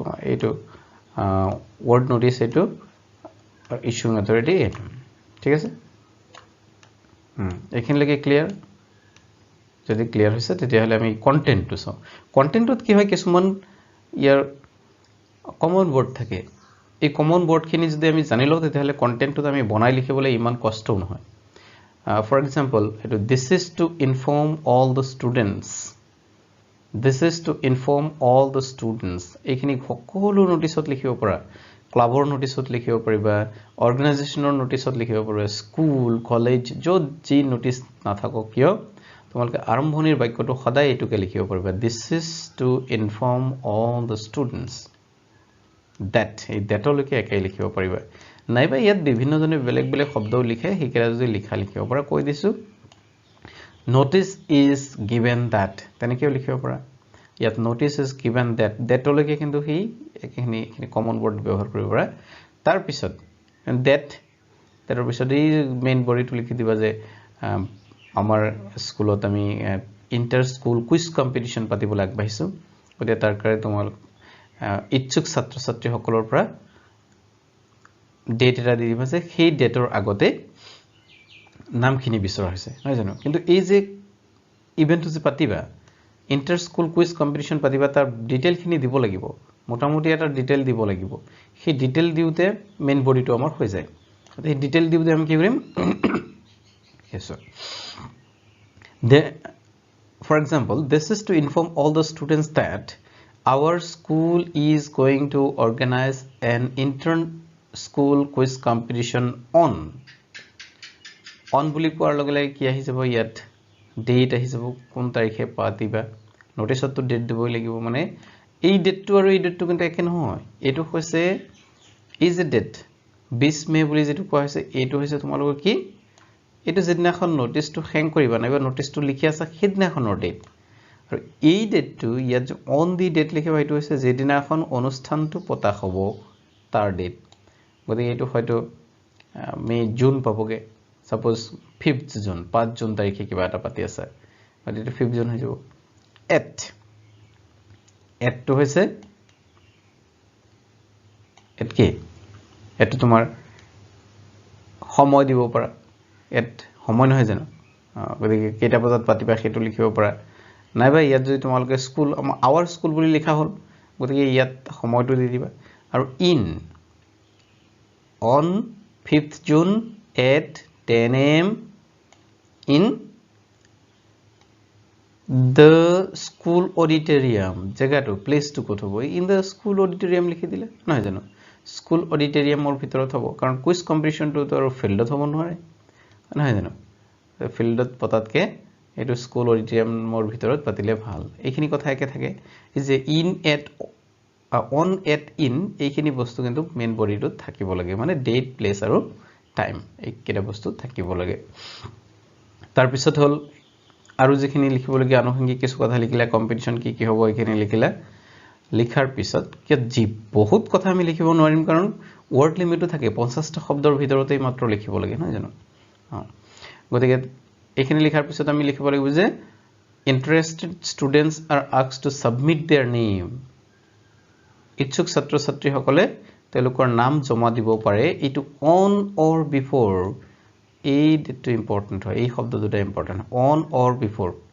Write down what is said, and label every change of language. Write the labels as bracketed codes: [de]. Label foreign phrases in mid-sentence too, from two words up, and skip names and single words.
[as] তোমাৰ এটো [en] word notice [as] এটো [en] issuing authority [as] এটো ঠিক আছে এখিনলৈকে ক্লিয়াৰ যদি ক্লিয়াৰ হৈছে তেতিয়া হলে আমি কন্টেন্টটো চাও কন্টেন্টত কি হয় কিছুমান ইয়াৰ [en] common word [as] থাকে এই [en] common word [as] খিনি যদি আমি জানি লও তেতিয়া হলে কন্টেন্টটো আমি বনাই লিখিবলৈ ইমান কষ্টও নহয় [en] for example [as] এটো [en] this is to inform all the students this is to inform all the students [as] এইখিনি সকলো নোটিসত লিখিব পৰা ক্লাবৰ নোটিসত লিখিব পাৰিবা অৰ্গানাইজেচনৰ নোটিসত লিখিব পাৰিবা স্কুল কলেজ যত যি নোটিস নাথাকক কিয় তোমালকে আৰম্ভণিৰ বাক্যটো সদায় এটুকে লিখিব পাৰিবা [en] this is to inform all the students that [as] এই দ্যাটলৈকে একাই লিখিব পাৰিবা নাইবা ইয়াত বিভিন্ন জনে বেলেগ বেলেগ শব্দ লিখে হিকেৰা যদি লিখিব পৰা কৈ দিছো [en] notice is given that [as] তেনেকেও লিখিব পৰা ইয়াত [en] notice is given that [as] দ্যাটলৈকে কিন্তু হি এখিনি [en] common word [as] ব্যৱহাৰ কৰিব পৰা তাৰ পিছত that তাৰ পিছত এই [en] main bodyটো [as] লিখি দিবা যে আমাৰ স্কুলত আমি [en] inter school quiz competition [as] পাতিবলৈ আগবাঢ়িছো গতিকে তাৰ কাৰণে তোমাৰ ইচ্ছুক ছাত্ৰ ছাত্ৰী সকলৰ পৰা ডেট এটা দি দিবা যে সেই ডেটৰ আগতে নামখিনি বিচৰা হৈছে নহয় জানো কিন্তু এই যে ইভেন্টটো যে পাতিবা [en] inter school quiz competition [as] পাতিবা তাৰ ডিটেইল খিনি দিব লাগিব মোটামুটি এটা ডিটেইল দিব লাগিব সেই ডিটেইল দিউতে [en] main bodyটো [as] আমাৰ হৈ যায় এই ডিটেইল দিউতে আমি কি কৰিম [en] yes sir for example this is to inform all the students that our school is going to organize an inter-school quiz competition on [as] বুলি কোৱাৰ লগে লগে কি আহি যাব ইয়াত ডেট আহি যাব কোন তাৰিখে পাতিবা নোটিছতো ডেট দিবই লাগিব মানে এই ডেটটো আৰু এই ডেটটো কিন্তু একে নহয় এটো হৈছে [en] is a date [as] 20 মে বুলি যেটো কোৱা হৈছে এটো হৈছে তোমালোকৰ কি এটো যেদিনাখন নোটিছটো হেং কৰিবা নাইবা নোটিছটো লিখি আছে সেইদিনাখনৰ ডেট আৰু এই ডেটটো ইয়াত [en] on the date [as] লিখিবা এটো হৈছে যেদিনাখন অনুষ্ঠানটো পতা হ'ব তাৰ ডেট গতিকে এটো হয়তো মে জুন পাবগে suppose 5th June 5 June তাৰিখে কিবা এটা পাতি আছে আৰু এটো 5th June হৈ যাব [en] at to [as] হৈছে at কি এটো তোমাৰ সময় দিব পাৰা at সময় নহয় জানো গতিকে কেটা বজাত পাতিবা হেতু লিখিব পাৰা নাইবা ইয়াত যদি তোমালোকে [en] school our school [as] বুলি লিখা হ'ল গতিকে ইয়াত সময়টো দি দিবা আৰু [en] in on 5th June at 10 a.m. in the school auditorium [as] জায়গাটো প্লেসটো কত হ'ব [en] in the school auditorium [as] লিখি দিলে নহয় জানো [en] school auditoriumৰ [as] ভিতৰত হ'ব কাৰণ কুইজ কম্পিটিশনটো তো আৰু ফিল্ডত হ'ব নহয় নহয় জানো ফিল্ডত পতাতকে এটো [en] school auditoriumৰ [as] ভিতৰত পাতিলে ভাল এইখিনি কথা একে থাকে যে [en] in at on at in [as] এইখিনি বস্তু কিন্তু [en] main bodyটোত [as] থাকিব লাগে মানে ডেট প্লেস আৰু টাইম এইকেটা বস্তু থাকিব লাগে তাৰ পিছত হল আৰু যেখিনি লিখিব লাগে আনুষঙ্গিক কিছু কথা লিখিলা কম্পিটিশন কি কি হ'ব এইখিনি লিখিলা লিখাৰ পিছত কি জি বহুত কথা আমি লিখিব নোৱাৰিম কাৰণ [en] word limitটো [as] থাকে 50টা শব্দৰ ভিতৰতেই মাত্ৰ লিখিব লাগে নহয় জানো গতিকে এইখিনি লিখাৰ পিছত আমি লিখিব লাগিব যে [en] interested students are asked to submit their name [as] ইচ্ছুক ছাত্ৰ ছাত্ৰী সকলে তেওঁলোকৰ নাম জমা দিব পাৰে এটো [en] on or before [as] এই ডেটটো ইম্পৰ্টেন্ট হয় এই শব্দ দুটা ইম্পৰ্টেন্ট [en] on or before